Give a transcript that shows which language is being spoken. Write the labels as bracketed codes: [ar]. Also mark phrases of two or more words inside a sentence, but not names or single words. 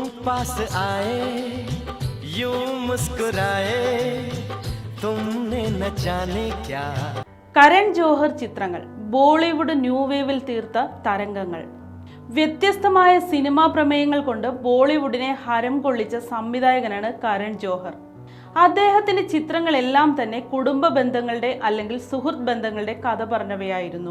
[hi] पास आए यूं मुस्कुराए तुमने न जाने क्या. [ml] കരൺ ജോഹർ ചിത്രങ്ങൾ ബോളിവുഡ് [en] new wave-il [ml] തീർത്ത തരംഗങ്ങൾ. വ്യത്യസ്തമായ സിനിമാ പ്രമേയങ്ങൾ കൊണ്ട് ബോളിവുഡിനെ ഹരം കൊള്ളിച്ച സംവിധായകനാണ് കരൺ ജോഹർ. അദ്ദേഹത്തിന്റെ ചിത്രങ്ങളെല്ലാം തന്നെ കുടുംബ ബന്ധങ്ങളുടെ അല്ലെങ്കിൽ സുഹൃത്ത് ബന്ധങ്ങളുടെ കഥ പറഞ്ഞവയായിരുന്നു.